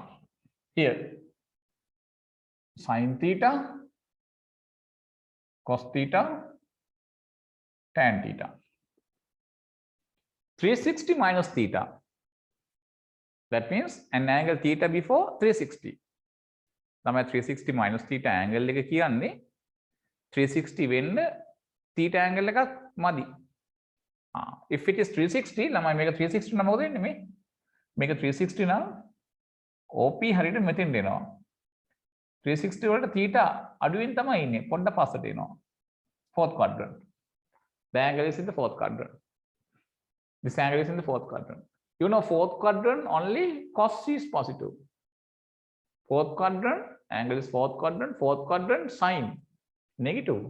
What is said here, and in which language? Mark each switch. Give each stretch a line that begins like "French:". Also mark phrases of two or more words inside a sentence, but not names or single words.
English: Here sin theta, cos theta, tan theta. 360 minus theta. That means an angle theta before 360.
Sinhala: තමයි 360
English: minus theta angle
Sinhala: එක කියන්නේ 360 වෙන්න
English: theta angle
Sinhala: එකක් මදි.
English: If it is 360,
Sinhala: ළමයි මේක 360 නම් මොකද වෙන්නේ මේ? මේක 360 නම් OP හරියට මෙතෙන් එනවා. 360 වලට theta අඩුවෙන් තමයි ඉන්නේ. පොඩ්ඩක් පස්සට එනවා.
English: Fourth quadrant. The angle is in the fourth quadrant. This angle is in the fourth quadrant. You know, fourth quadrant only cos is positive. Fourth quadrant, angle is fourth quadrant sin negative.